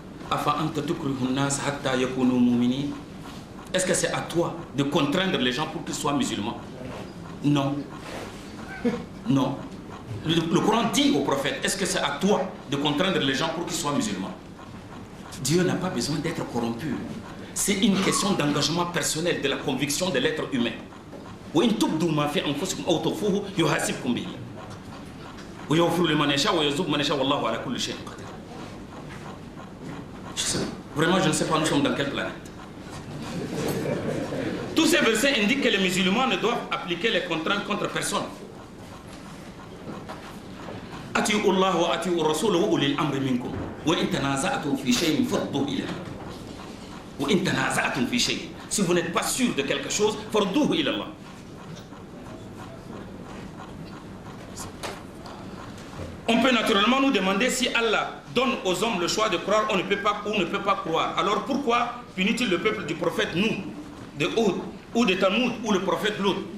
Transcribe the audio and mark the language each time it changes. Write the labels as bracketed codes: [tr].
[fr] Est-ce que c'est à toi de contraindre les gens pour qu'ils soient musulmans? Non. Non. Le Coran dit au prophète, est-ce que c'est à toi de contraindre les gens pour qu'ils soient musulmans? Dieu n'a pas besoin d'être corrompu. C'est une question d'engagement personnel, de la conviction de l'être humain. [ar] وإن تبدوا ما في أنفسكم أو تخفوه يحاسبكم به ويغفر لمن يشاء ويعذب من يشاء والله على كل شيء قدير. [fr] Vraiment, je ne sais pas nous sommes dans quelle planète. Tous ces versets indiquent que les musulmans ne doivent appliquer les contraintes contre personne. [ar] أطيعوا الله وأطيعوا الرسول وأولي الأمر منكم وإن تنازعتم في شيء فردوه إلى الله وإن تنازعتم في شيء. [fr] Si vous n'êtes pas sûr de quelque chose, [ar] فردوه إلى الله. [fr] On peut naturellement nous demander si Allah donne aux hommes le choix de croire ou ne peut pas croire. Alors pourquoi punit-il le peuple du prophète Nuh, de Hud, ou de Thamoud, ou le prophète Lot?